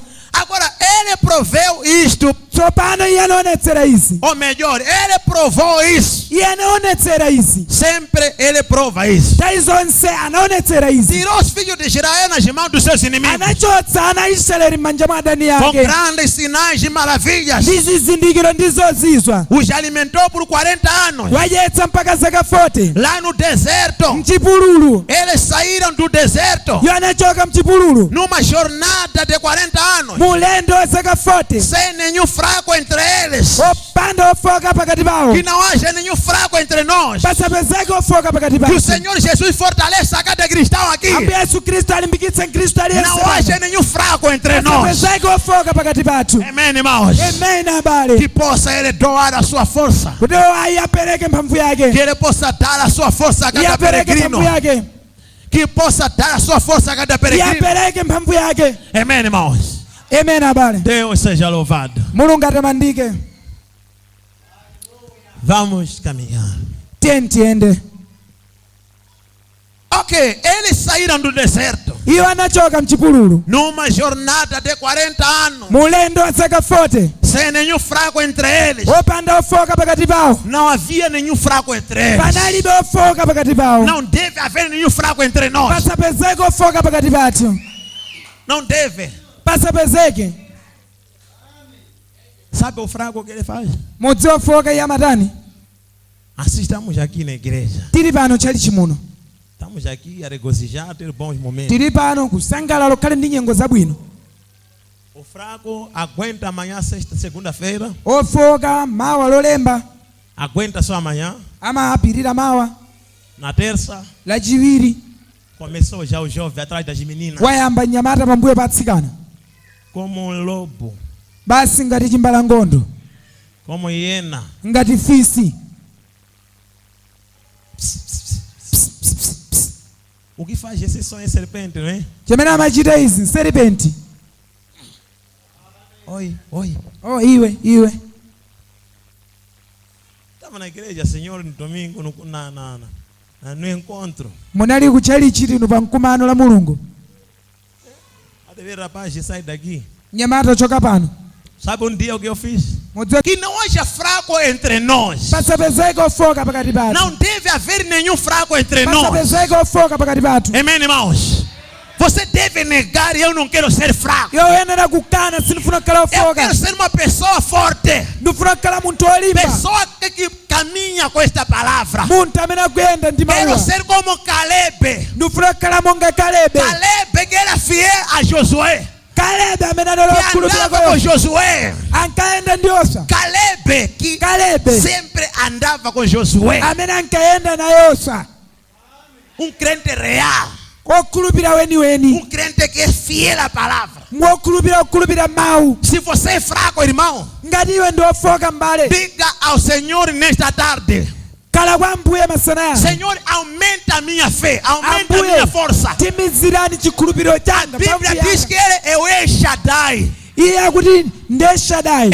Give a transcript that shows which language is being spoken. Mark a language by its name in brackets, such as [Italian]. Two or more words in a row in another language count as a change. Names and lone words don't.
[Portuguese] Agora, ele proveu isto. [Nyanja] Tsopano iye anaonetsera izi. [Portuguese] Ou melhor, ele provou isso. [Nyanja] Iye anaonetsera izi. [Portuguese] Sempre ele prova isso. [Nyanja] Nthawi zonse anaonetsera izi. [Portuguese] Tirou os filhos de Israel nas mãos dos seus inimigos. [Nyanja] Anachotsa ana Israeli m'manja mwa adani [Portuguese] Com [Nyanja] ake. [Portuguese] grandes sinais e maravilhas. [Nyanja] Ndi zizindikiro ndi zozizwa. [Portuguese] Os alimentou por 40 anos. [Nyanja] Wadyetsa mpaka zaka 40. [Portuguese] Lá no deserto. [Nyanja] Mchipululu. [Portuguese] Eles saíram do deserto. [Nyanja] Iwo anachoka mchipululu. [Portuguese] Numa jornada de 40 anos. [Nyanja] Mulendo wa zaka 40. [Portuguese] Sem nenhum fraco entre eles. [Nyanja] Opanda ofoka pakati pawo. [Portuguese] Que não haja nenhum fraco entre nós. [Nyanja] Pasapezeke ofoka pakati [Portuguese] Que o [Nyanja] pawo. [Portuguese] Senhor Jesus fortaleça cada cristão aqui. [Nyanja] Ambuye Yesu Kristo alimbikitse Mkristo aliyense. [Portuguese] Não haja nenhum fraco entre nós. [Nyanja] Pasapezeke ofoka pakati pathu. [Portuguese] Amém, irmãos. [Nyanja] Amen abale. [Portuguese] Que possa ele doar a sua força. [Nyanja] Kuti ayi apereke mphamvu yake. [Portuguese] Que ele possa dar a sua força a [Nyanja] Iye [Portuguese] cada [Nyanja] apereke [Portuguese] peregrino. [Nyanja] mphamvu yake. [Portuguese] Que possa dar a sua força a cada [Nyanja] Iye [Portuguese] peregrino. [Nyanja] apereke mphamvu yake. [Portuguese] Amém, irmãos. [Nyanja] Amen abale. [Portuguese] Deus seja louvado. [Nyanja] Mulungu atamandike. [Portuguese] Vamos caminhar. [Nyanja] Tiende. [Portuguese] Ok, eles saíram do deserto. [Nyanja] Iwo anachoka mchipululu. [Portuguese] Numa jornada de 40 anos. [Nyanja] Mulendo wa zaka 40. [Portuguese] Sem nenhum fraco entre eles. [Nyanja] Opanda ofoka pakati pawo. [Portuguese] Não havia nenhum fraco entre eles. [Nyanja] Panalibe ofoka pakati pawo. [Portuguese] Não deve haver nenhum fraco entre nós. [Nyanja] Pasapezeke ofoka pakati pathu. [Portuguese] Não deve. [Nyanja] Pasapezeke. [Portuguese] Sabe o fraco que ele faz? [Nyanja] Mudziwa ofoka iye amatani. [Portuguese] Assim estamos aqui na igreja. [Nyanja] Tili pano chali chimuno. [Portuguese] Estamos aqui a regozijar, ter bons momentos. [Nyanja] Tiri pano kusangalala kale ndi nyengo zabwino. [Portuguese] O fraco aguenta amanhã, sexta, segunda-feira. [Nyanja] Ofoka mawa lolemba. [Portuguese] Aguenta só amanhã. [Nyanja] Amapirira mawa. [Portuguese] Na terça. [Nyanja] Lachiwiri. [Portuguese] Começou já o jovem atrás das meninas. [Nyanja] Wayamba nyamata pambuyo patsikana. [Portuguese] Como um lobo. [Nyanja] Basi ngati chimbalangondo. [Portuguese] Como hiena. [Nyanja] Ngati fisi. [Portuguese] O que faz esse som é serpente, não é? [Nyanja] Chimene amachita izi serpenti. [Portuguese] Oi, oi. [Nyanja] Oh, iwe. [Portuguese] Estava na igreja, Senhor, no domingo, no encontro. [Nyanja] Munali kuchali chiti no pamkumano la Mulungu. [Portuguese] Até ver rapaz, sai daqui. [Nyanja] Nyamata choka pano. [Portuguese] Sabe dia o que eu fiz? [Nyanja] Mudziwa [Portuguese] Que não haja fraco entre nós. [Nyanja] pasapezeke ofoka pakati pathu. [Portuguese] Não deve haver nenhum fraco entre nós. [Nyanja] Pasapezeke ofoka pakati pathu. [Portuguese] Amém, irmãos? Você deve negar, eu não quero ser fraco. [Nyanja] Yoyenera kukana sinifuna kukhala [Portuguese] Eu [Nyanja] ofoka. [Portuguese] quero ser uma pessoa forte. [Nyanja] Ndifuna kukhala munthu olimba. [Portuguese] Pessoa que caminha com esta palavra. [Nyanja] Munthu amene akuyenda ndi [Portuguese] Quero [Nyanja] mawuwa. [Portuguese] ser como Caleb. [Nyanja] Ndifuna kukhala monga Kalebe. [Portuguese] Caleb que era fiel a Josué. [Nyanja] Kalebe amene anali [Portuguese] Que [Nyanja] okhulupirira [Portuguese] andava com [Nyanja] kwa [Portuguese] Josué. [Nyanja] ankayenda ndi Yoswa. [Portuguese] Caleb que [Nyanja] Kalebe [Portuguese] sempre andava com Josué. [Nyanja] amene ankayenda na Yoswa. [Portuguese] Crente real. [Nyanja] Okhulupirira weniweni. [Portuguese] Crente que é fiel à palavra. [Nyanja] Okhulupirira mawu. [Portuguese] Se você é fraco, irmão, [Nyanja] Ngati iwe ndi ofoka mbale. [Portuguese] diga ao Senhor nesta tarde: [Nyanja] Kala kwa Ambuye masana. [Portuguese] Senhor, aumenta a minha fé, aumenta a [Nyanja] Ambuye [Portuguese] minha força. [Nyanja] timizirani chikhulupiriro [Portuguese] A [Nyanja] changa. [Portuguese] Bíblia diz que ele é o El Shaddai. [Nyanja] Iye akuti ndiye Shaddai.